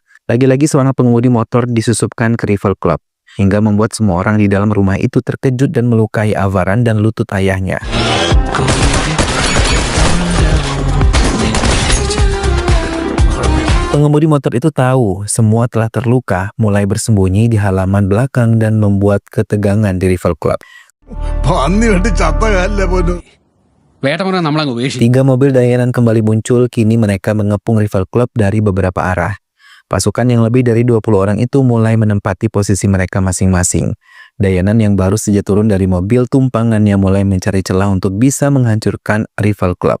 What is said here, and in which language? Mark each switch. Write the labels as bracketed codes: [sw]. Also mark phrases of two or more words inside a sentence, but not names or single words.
[id] Lagi-lagi seorang pengemudi motor disusupkan ke Rival Club, hingga membuat semua orang di dalam rumah itu terkejut dan melukai Avaran dan lutut ayahnya. Pengemudi motor itu tahu semua telah terluka, mulai bersembunyi di halaman belakang dan membuat ketegangan di Rival Club. [ml] പന്നി കെട്ടി ചത്ത കാലിലെ പോലും. [id] 3 mobil Dayanan kembali muncul, kini mereka mengepung Rival Club dari beberapa arah. Pasukan yang lebih dari 20 orang itu mulai menempati posisi mereka masing-masing. Dayanan yang baru saja turun dari mobil tumpangannya mulai mencari celah untuk bisa menghancurkan Rival Club.